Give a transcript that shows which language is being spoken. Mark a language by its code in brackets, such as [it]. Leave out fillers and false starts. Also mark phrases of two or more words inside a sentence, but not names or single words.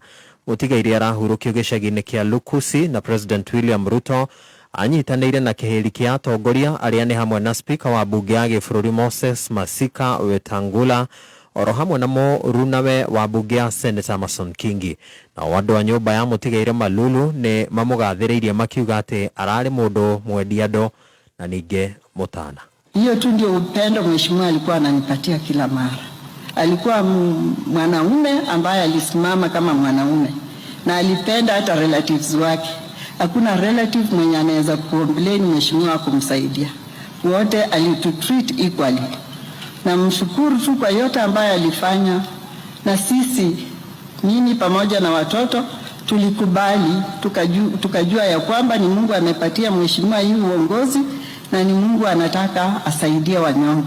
[ki] Mũtigairĩ arahurũkio gĩcagi-inĩ kĩa Lukusi na President William Ruto anyitanĩire na kĩhĩri kĩa atongoria arĩa nĩ hamwe na spika wa bunge ya gĩbũrũri Moses Masika Wetangula oro hamwe na mũrunawe wa bunge ya Senator Mason Kingi. Na andũ a nyũmba ya mũtigairĩ Malulu nĩ mamũgathĩrĩirie makiuga atĩ ararĩ mũndũ mwendiando na ningĩ mũtana. [sw] Hiyo tu ndio upendo mheshimiwa alikuwa ananipatia kila mara. Alikuwa mwanaume ambaye alisimama kama mwanaume na alipenda hata relatives wake. Hakuna relative mwenye anaweza kucomplain mheshimiwa kumsaidia. Wote alitutreat equally. Na mshukuru tu kwa yote ambaye alifanya, na sisi mimi pamoja na watoto tulikubali, tukajua ya kwamba ni Mungu amepatia mheshimiwa hii uongozi na ni Mungu anataka asaidie wanyonge.